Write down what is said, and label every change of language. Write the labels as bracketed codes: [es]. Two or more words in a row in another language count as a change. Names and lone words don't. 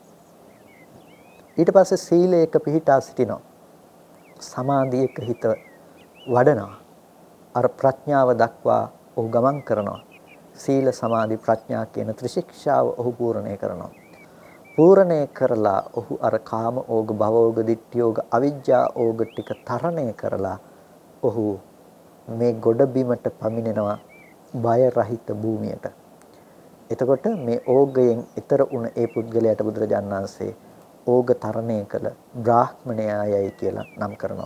[si] ඊට පස්සේ සීලයක පිහිටා සිටිනවා. සමාධියක හිත වඩනවා. අර ප්‍රඥාව දක්වා ඔහු ගමන් කරනවා. සීල, සමාධි, ප්‍රඥා කියන ත්‍රිශික්ෂාව ඔහු පූර්ණේ කරනවා. පූර්ණේ කරලා ඔහු අර [pi] කාම ඕග, භව ඕග, ditthi ඕග, අවිජ්ජා ඕග [si] ටික තරණය කරලා ඔහු මේ ගොඩබිමට පමිනෙනවා බය රහිත භූමියට. එතකොට මේ ඕගයෙන් ඊතර උන ඒ පුද්ගලයාට බුදුරජාණන් වහන්සේ ඕග තරණය කළ බ්‍රාහ්මණයායයි කියලා නම් කරනවා.